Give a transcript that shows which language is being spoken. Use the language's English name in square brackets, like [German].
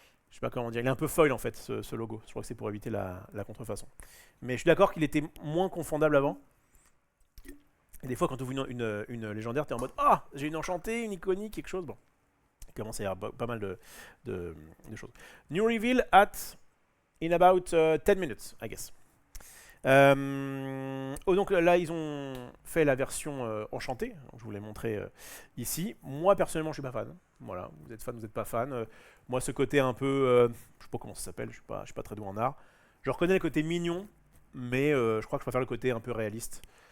[French] Je sais pas comment dire, il est un peu foil en fait ce logo. Je crois que c'est pour éviter la contrefaçon. Mais je suis d'accord qu'il était moins confondable avant. Et des fois, quand tu ouvres une légendaire, tu es en mode ah, j'ai une enchantée, une iconique, quelque chose. Bon, il commence à y avoir pas mal de choses. [English] New reveal at in about 10 minutes, I guess. [French] Donc là, ils ont fait la version enchantée. Je vous l'ai montré ici. Moi, personnellement, je suis pas fan. Voilà, vous êtes fan, vous n'êtes pas fan. Moi, ce côté un peu, je sais pas comment ça s'appelle. Je suis pas très doué en art. Je reconnais le côté mignon, mais je crois que je préfère le côté un peu réaliste.